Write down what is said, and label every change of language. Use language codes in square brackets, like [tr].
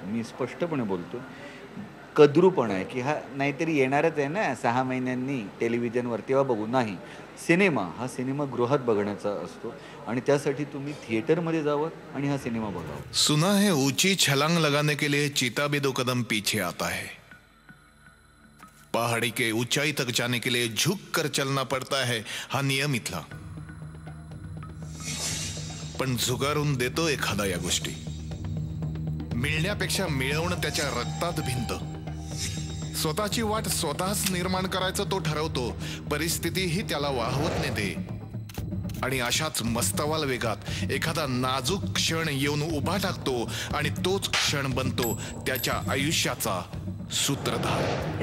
[mr] मी स्पष्टपणे बोलतो, कद्रूपणा आहे की हा नाहीतरी येणारच आहे ना 6 महिन्यांनी टेलिव्हिजनवर, तेव्हा बघू. नाही, सिनेमा हा सिनेमागृहात बघण्याचा असतो आणि त्यासाठी तुम्ही थिएटरमध्ये जावं आणि हा सिनेमा बघावा. [hi] सुना है ऊंची छलांग लगाने के लिए चीता भी 2 कदम पीछे आता है. पहाड़ी के ऊंचाई तक जाने के लिए झुक कर चलना पड़ता है, [mr] हा नियम इथला. पण झुगारून देतो एखादा या गोष्टी. मिळण्यापेक्षा मिळवणं त्याच्या रक्तात भिनतं. स्वतःची वाट स्वतःच निर्माण करायचं तो ठरवतो, परिस्थितीही त्याला वाहवत नेते. आणि अशाच मस्तवाल वेगात एखादा नाजूक क्षण येऊन उभा टाकतो आणि तोच क्षण बनतो त्याच्या आयुष्याचा सूत्रधार.